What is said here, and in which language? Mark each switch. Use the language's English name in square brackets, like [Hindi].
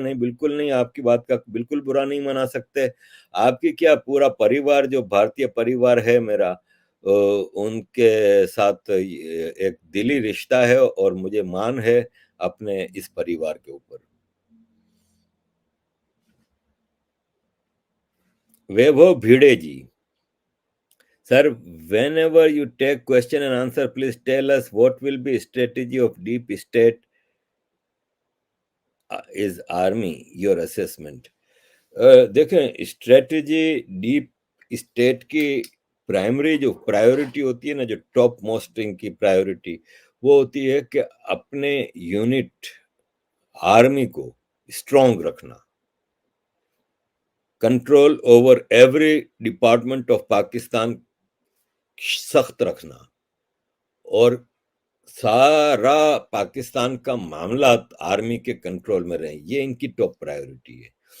[Hindi] नहीं बिल्कुल नहीं, आपकी बात का बिल्कुल बुरा नहीं मना सकते। आपकी क्या, पूरा परिवार जो भारतीय परिवार है मेरा, उनके साथ एक दिली रिश्ता है और मुझे मान है अपने इस परिवार के ऊपर। [English] Vaibhav Bhide ji, sir, whenever you take question and answer, please tell us what will be strategy of deep state is army, your assessment. [Hindi] देखें, स्ट्रेटजी डीप स्टेट की प्राइमरी जो प्रायोरिटी होती है ना, जो टॉप मोस्ट इनकी प्रायोरिटी, वो होती है कि अपने यूनिट आर्मी को स्ट्रांग रखना, [English] control over every department of [Hindi] Pakistan सख्त रखना, और सारा पाकिस्तान का मामला आर्मी के कंट्रोल में रहे, ये इनकी टॉप प्रायोरिटी है।